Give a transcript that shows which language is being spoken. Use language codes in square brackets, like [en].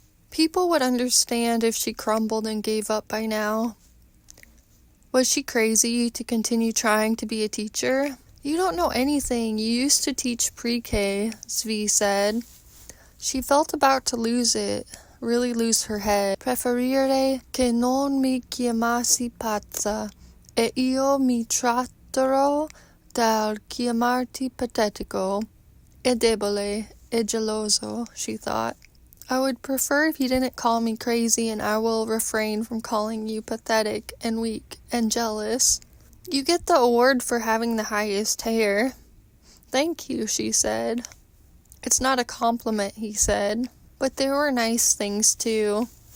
[en] People would understand if she crumbled and gave up by now. Was she crazy to continue trying to be a teacher? "You don't know anything. You used to teach pre-K," Zvi said. She felt about to lose it, really lose her head. [it] "Preferire che non mi chiamassi pazza, e io mi tratterò dal chiamarti patetico, e debole, e geloso," [en] she thought. "I would prefer if you didn't call me crazy, and I will refrain from calling you pathetic and weak and jealous. You get the award for having the highest hair." "Thank you," she said. "It's not a compliment," he said, "but there were nice things too."